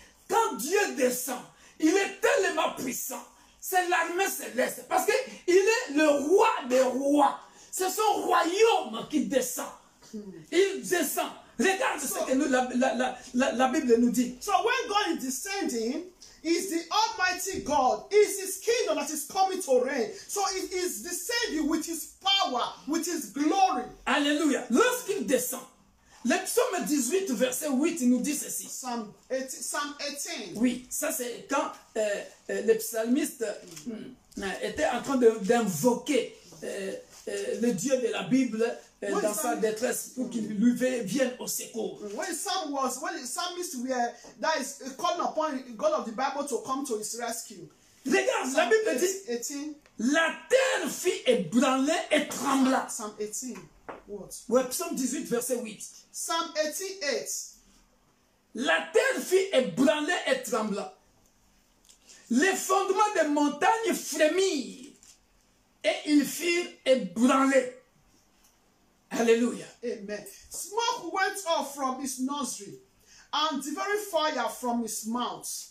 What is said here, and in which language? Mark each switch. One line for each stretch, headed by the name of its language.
French: Quand Dieu descend, il est tellement puissant, c'est l'armée céleste, parce qu'il est le roi des rois. C'est son royaume qui descend. Il descend. Regarde ce que la Bible nous dit.
English: So when God is descending, is the Almighty God. It's His kingdom that is coming to reign. So it is descending with His power, with His glory. Alléluia.
French: Lorsqu'il descend, le psaume 18, verset 8, nous dit ceci.
English: Psalm 18.
French: Oui, ça c'est quand le psalmiste était en train d'invoquer le Dieu de la Bible dans sa détresse pour qu'il lui vienne au secours.
English: When the psalmist were calling upon God of the Bible to come to his rescue.
French: Regarde, la Bible dit 18. La terre fit ébranler et trembla.
English: Psalm 18. What?
French: Ouais, psaume 18, verset 8.
English: Psalm 88.
French: La terre fit ébranler et trembla. Les fondements des montagnes frémirent et ils firent ébranler. Alléluia. Amen.
English: Smoke went up from his nostril, and the very fire from his mouth.